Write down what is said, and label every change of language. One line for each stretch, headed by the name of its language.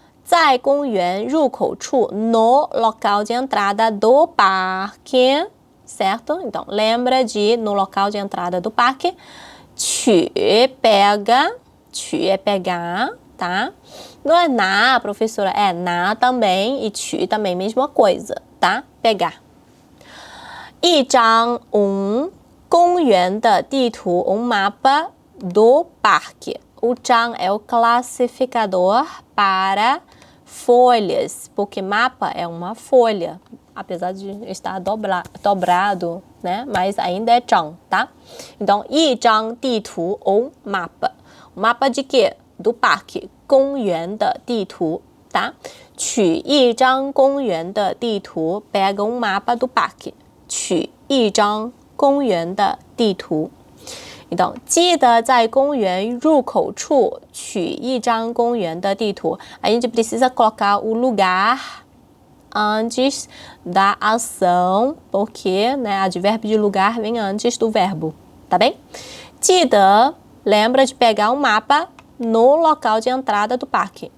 Chinese: 在公园入口处
Portuguese: no local de entrada do parque, certo? Então, lembra de no local de entrada do parque. 取 pega, 取 é pegar, tá? Não é na, professora, é na também e 取 também, mesma coisa, tá? Pegar.
Chinese: 一张 公园的地图
Portuguese: mapa do parque. O 张 é o classificador para folhas, porque mapa é uma folha, apesar de estar dobrado, né? Mas ainda é 张, tá? Então,
Chinese: 一张地图
Portuguese: ou mapa. Mapa de quê? Do parque.
Chinese: 公园的地图,
Portuguese: tá?
Chinese: 取一张公园的地图
Portuguese: pega um mapa do parque.
Chinese: 取一张公园的地图. Então, 记得在公园入口处取一张公园的地图.
Portuguese: A gente precisa colocar o lugar antes da ação, porque, né, advérbio de lugar vem antes do verbo, tá bem? 记得, lembra de pegar um mapa no local de entrada do parque.